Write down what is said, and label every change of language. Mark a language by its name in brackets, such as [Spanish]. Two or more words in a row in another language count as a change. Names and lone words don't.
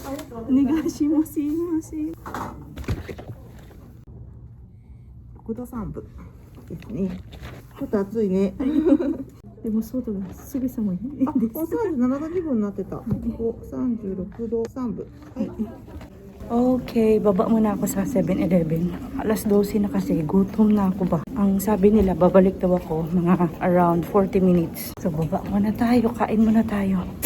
[Japanese] お願いします。すいません。 6度3分ですね。ちょっと暑いね。でも外がすぐ寒いです。これ37度2分になってた。ここ36度3分。はい。 [Filipino] Okay, baba muna ako sa 7-Eleven. Alas 12 na kasi, gutom na ako ba? Ang sabi nila, babalik daw ako mga [English] around 40 minutes. [Filipino] So, baba muna tayo, kain muna tayo.